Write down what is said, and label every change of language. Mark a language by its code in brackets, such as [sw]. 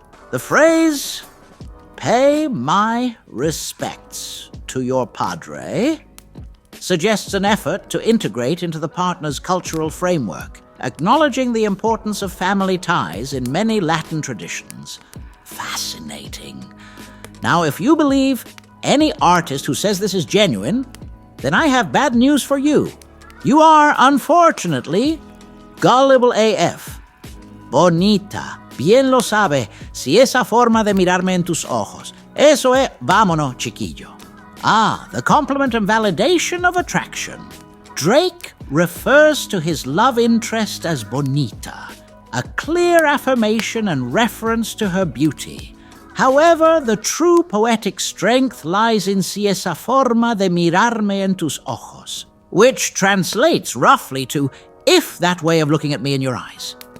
[en] The phrase, pay my respects to your padre, suggests an effort to integrate into the partner's cultural framework, acknowledging the importance of family ties in many Latin traditions. Fascinating. Now, if you believe any artist who says this is genuine, then I have bad news for you. You are, unfortunately, gullible AF. [es] Bonita, bien lo sabe, si esa forma de mirarme en tus ojos. Eso es, vámonos, chiquillo. [en] Ah, the compliment and validation of attraction. Drake refers to his love interest as bonita, a clear affirmation and reference to her beauty. However, the true poetic strength lies in [es] si esa forma de mirarme en tus ojos, [en] which translates roughly to, if that way of looking at me in your eyes.